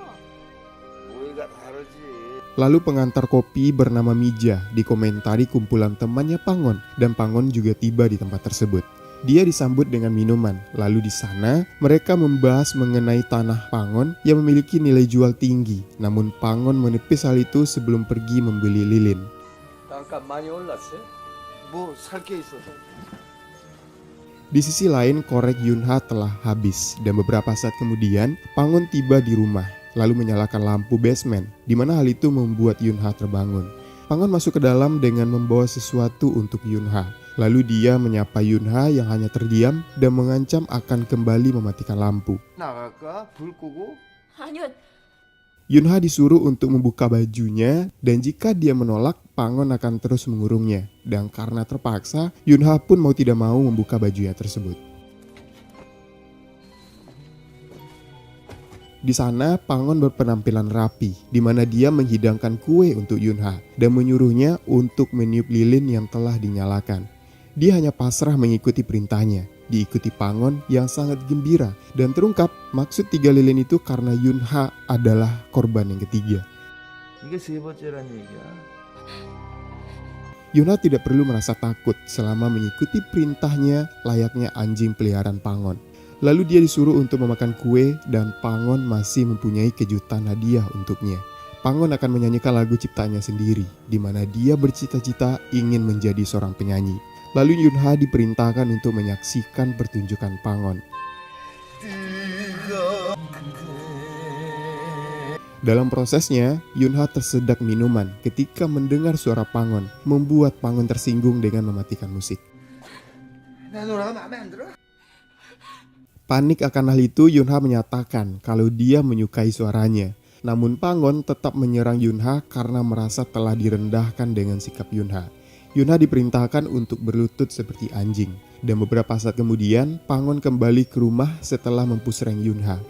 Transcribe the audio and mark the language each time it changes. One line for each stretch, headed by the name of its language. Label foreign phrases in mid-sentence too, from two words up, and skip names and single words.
Indonesian: Lalu pengantar kopi bernama Mija dikomentari kumpulan temannya Pangon dan Pangon juga tiba di tempat tersebut. Dia disambut dengan minuman. Lalu di sana mereka membahas mengenai tanah Pangon yang memiliki nilai jual tinggi. Namun Pangon menepis hal itu sebelum pergi membeli lilin.
Korean: 단가 많이 올랐어요? 뭐 살 게 있어서.
Indonesian: Di sisi lain, korek Yunha telah habis dan beberapa saat kemudian Pangon tiba di rumah lalu menyalakan lampu basement di mana hal itu membuat Yunha terbangun. Pangon masuk ke dalam dengan membawa sesuatu untuk Yunha. Lalu dia menyapa Yunha yang hanya terdiam dan mengancam akan kembali mematikan lampu.
Korean: 나갈까? 불 끄고? 아니요.
Indonesian: Yunha disuruh untuk membuka bajunya dan jika dia menolak, Pangon akan terus mengurungnya. Dan karena terpaksa, Yunha pun mau tidak mau membuka bajunya tersebut. Di sana, Pangon berpenampilan rapi, di mana dia menghidangkan kue untuk Yunha dan menyuruhnya untuk meniup lilin yang telah dinyalakan. Dia hanya pasrah mengikuti perintahnya, diikuti Pangon yang sangat gembira dan terungkap maksud 3 lilin itu karena Yunha adalah korban yang ketiga.
Korean: 이게 세 번째란 얘기야.
Indonesian: Yunha tidak perlu merasa takut selama mengikuti perintahnya layaknya anjing peliharaan Pangon. Lalu dia disuruh untuk memakan kue dan Pangon masih mempunyai kejutan hadiah untuknya. Pangon akan menyanyikan lagu ciptaannya sendiri, di mana dia bercita-cita ingin menjadi seorang penyanyi. Lalu Yunha diperintahkan untuk menyaksikan pertunjukan Pangon. Dalam prosesnya, Yunha tersedak minuman ketika mendengar suara Pangon, membuat Pangon tersinggung dengan mematikan musik.
Korean: 내 노래가 마음에 안 들어?
Indonesian: Panik akan hal itu, Yunha menyatakan kalau dia menyukai suaranya. Namun Pangon tetap menyerang Yunha karena merasa telah direndahkan dengan sikap Yunha. Yunha diperintahkan untuk berlutut seperti anjing. Dan beberapa saat kemudian, Pangon kembali ke rumah setelah mempusreng Yunha.